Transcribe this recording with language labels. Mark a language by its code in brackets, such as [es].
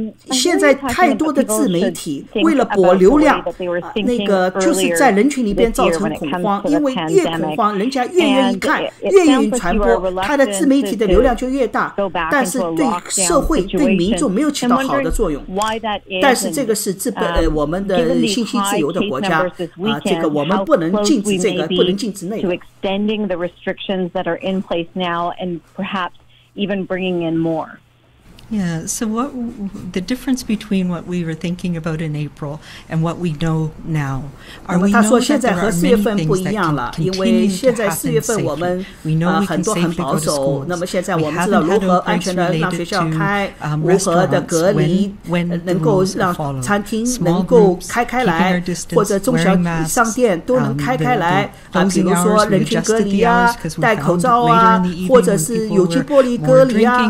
[zh] 现在太多的自媒体为了博流量，那个就是在人群里边造成恐慌，因为越恐慌，人家越愿意看，越愿意传播，他的自媒体的流量就越大。但是对社会、对民众没有起到好的作用。但是这个是我们的信息自由的国家这个我们不能禁止这个，不能禁止那个。 [en] That are in place now and perhaps even bringing in more. Yeah, so the difference between what we were thinking about in April and what we know now? [zh] 他说现在和4月份不一样了，因为现在4月份我们很多很保守。那么现在我们知道如何安全的让学校开，如何的隔离，能够让餐厅能够开来，或者中小商店都能开来比如说人群隔离戴口罩或者是有机玻璃隔离